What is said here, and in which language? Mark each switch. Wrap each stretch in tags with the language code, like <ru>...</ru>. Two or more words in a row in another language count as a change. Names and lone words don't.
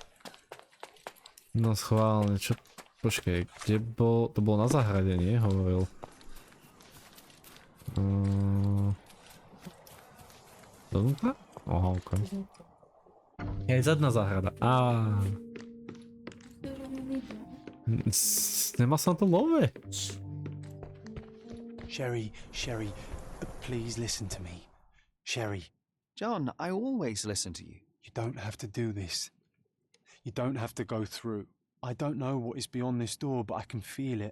<sk>No schválne, čo? Počkej, kde bol? To bolo na záhrade, nie? Hovoril. Donútra? Aha, okej. Je zadná záhrada. Nemal som to love.</sk> <en>Sherry, please listen to me. Sherry. John, I always listen to you. You don't have to do this. You don't have to go through. I don't know what is beyond this door, but I can feel it.</en>